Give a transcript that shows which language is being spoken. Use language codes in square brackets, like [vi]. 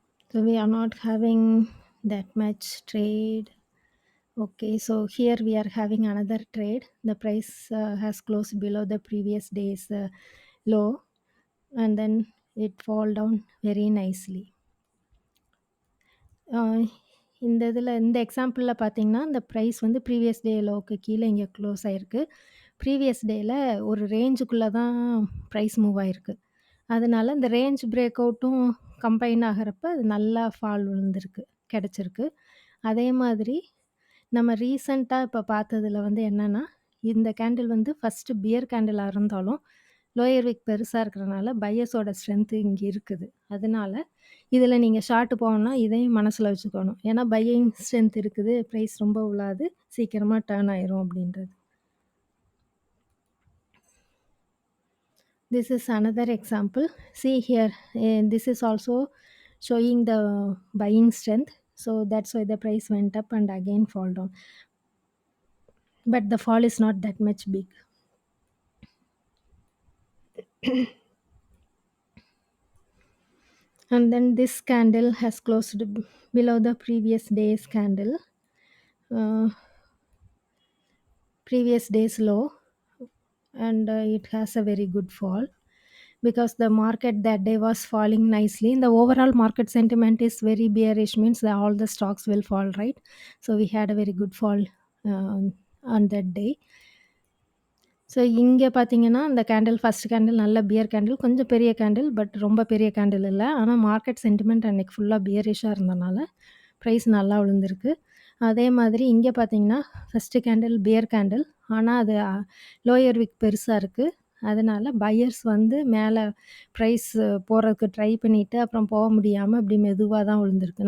[en] So we are not having that much trade. Okay, so here we are having another trade. The price has closed below the previous day's low, and then it fall down very nicely. [ta] இந்த இதில் இந்த எக்ஸாம்பிளில் பார்த்தீங்கன்னா, இந்த price வந்து previous day லோவுக்கு கீழே இங்கே close ஆயிருக்கு. Previous டேயில் ஒரு ரேஞ்சுக்குள்ளே தான் ப்ரைஸ் மூவ் ஆயிருக்கு. அதனால இந்த ரேஞ்ச் பிரேக் அவுட்டும் கம்பைன் ஆகிறப்ப அது நல்லா ஃபால் விழுந்திருக்கு, கிடச்சிருக்கு. அதே மாதிரி நம்ம ரீசெண்டா இப்ப பார்த்ததுல வந்து என்னன்னா, இந்த கேண்டில் வந்து ஃபர்ஸ்ட்டு பியர் கேண்டிலா இருந்தாலும், லோயர் விக் பெருசா இருக்கிறனால பையர்ஸோட ஸ்ட்ரென்த் இங்க இருக்குது. அதனால இதுல நீங்க ஷார்ட் போகணும்னா இதையும் மனசுல வச்சுக்கணும். ஏன்னா பையிங் ஸ்ட்ரென்த் இருக்குது, பிரைஸ் ரொம்ப விழாது, சீக்கிரமா டர்ன் ஆயிரும் அப்படின்றது. [en] This is another example. See here, this is also showing the buying strength. So that's why the price went up and again fall down. But the fall is not that much big. And then this candle has closed below the previous day's candle, uh, previous day's low, and it has a very good fall because the market that day was falling nicely. The overall market sentiment is very bearish, means that all the stocks will fall, right? So we had a very good fall on that day. [ta] So இங்க பார்த்தீங்கன்னா, அந்த candle first candle நல்ல pier candle. கொஞ்சம் பெரிய candle. But ரொம்ப பெரிய candle இல்ல. ஆனா மார்க்கெட் சென்டிமெண்ட் அன்னைக்கு ஃபுல்லா பியரிஷ்ஷா இருந்தனால, பிரைஸ் நல்லா விழுந்திருக்கு. அதே மாதிரி இங்க பார்த்தீங்கன்னா, ஃபர்ஸ்ட் கேண்டில் பியர் கேண்டில். ஆனா அது லோயர் விக் பெருசா இருக்கு. அதனால பையர்ஸ் வந்து மேல பிரைஸ் போறதுக்கு ட்ரை பண்ணிட்டு, அப்புறம் போ முடியாம இப்படி மெதுவா தான் விழுந்திருக்கு.